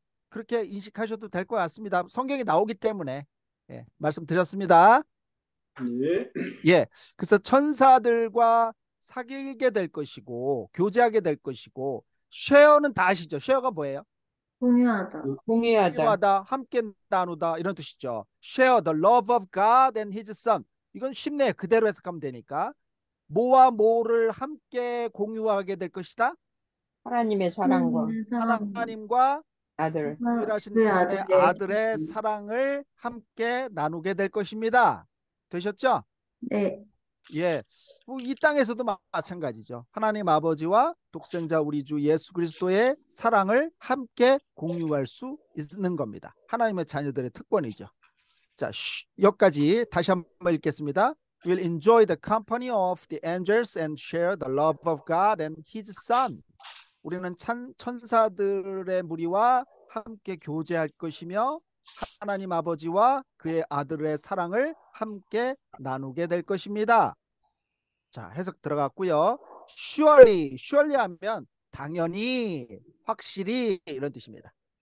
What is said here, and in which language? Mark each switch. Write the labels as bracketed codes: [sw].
[ko] 그렇게 인식하셔도 될 것 같습니다. 성경에 나오기 때문에 말씀드렸습니다. 예. 예, 그래서 천사들과 사귀게 될 것이고 교제하게 될 것이고 쉐어는 다 아시죠? 쉐어가 뭐예요? 공유하다. 공유하다. 공유하다, 함께 나누다 이런 뜻이죠. [en] Share the love of God and His Son. [ko] 이건 쉽네요. 그대로 해석하면 되니까. 뭐와 뭐를 함께 공유하게 될 것이다? 하나님의 사랑과 하나님의 사랑, 하나님과 아들. 유일하신 그의 그분의 아들의 아들의 사랑을 함께 나누게 될 것입니다. 되셨죠? 네. 예, 이 땅에서도 마찬가지죠. 하나님 아버지와 독생자 우리 주 예수 그리스도의 사랑을 함께 공유할 수 있는 겁니다. 하나님의 자녀들의 특권이죠. 자, 여기까지 다시 한번 읽겠습니다. [en] Will enjoy the company of the angels and share the love of God and His Son. [ko] 우리는 천사들의 무리와 함께 교제할 것이며 하나님 아버지와 그의 아들의 사랑을 함께 나누게 될 것입니다. 자, 해석 들어갔고요. surely 하면 당연히, 확실히 이런 뜻입니다.